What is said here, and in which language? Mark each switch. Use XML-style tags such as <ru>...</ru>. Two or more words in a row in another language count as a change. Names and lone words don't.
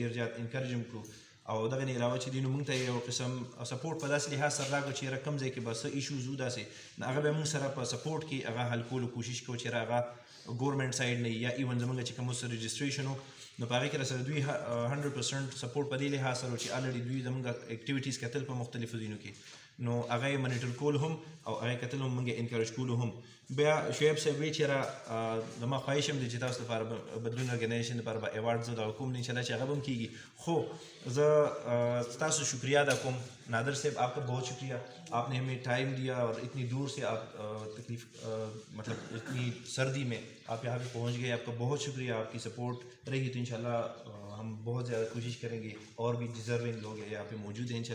<ps>ډېر زیات انکرج هم کړو او دغه نه علاوه چې دی نو موږ ته یو قسم سپورټ په داسې لحاظ سره راکړو چې یاره کوم ځای کې به څه ایشوز وو داسې نو هغه به موږ سره په سپورټ کې هغه حل کولو کوشش کوو چې هغه ګورنمنټ سایډ نه یا ایون زموږ چې کوم اوس رجسټریشن و نو په هغې کې راسره دوی 100% سپورټ په دې لحاظ سره چې الریډي دوی زموږ اکټیویټیز کتل په مختلفو ځایونو کې نو هغه یې منیټر کول هم او هغه یې کتل هم موږ انکرج کولو هم. بیا شعیب صاحب وایي چې یاره زما خواهش هم دی چې تاسو لپاره بدلون ارګنایزیشن لپاره به ایوارډ زه دغه کوم نه انشاءالله چې هغه به هم کېږي. خو زه ستاسو شکریہ ادا کوم نادر صاحب،</ps> <ur>آپ کا بہت شکریہ، آپ نے ہمیں ٹائم دیا اور اتنی دور سے آپ تکلیف مطلب اتنی سردی میں آپ یہاں پہ پہنچ گئے، آپ کا بہت شکریہ. آپ کی سپورٹ رہی تو انشاءاللہ ہم بہت زیادہ کوشش کریں گے اور بھی ڈیزرونگ لوگ یہاں پہ موجود ہیں.</ur>